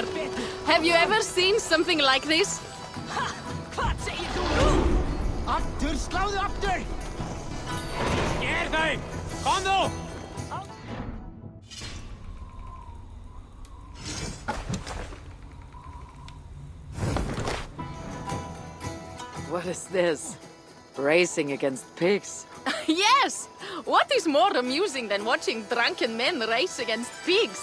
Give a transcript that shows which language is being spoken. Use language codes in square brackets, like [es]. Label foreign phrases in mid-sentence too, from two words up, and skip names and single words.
[en] Have you ever seen something like this? [is] Hvað segir þú? Aftur, sláðu aftur! Ger þau! Komðu! [en] What is this? Racing against pigs? Yes! What is more amusing than watching drunken men race against pigs?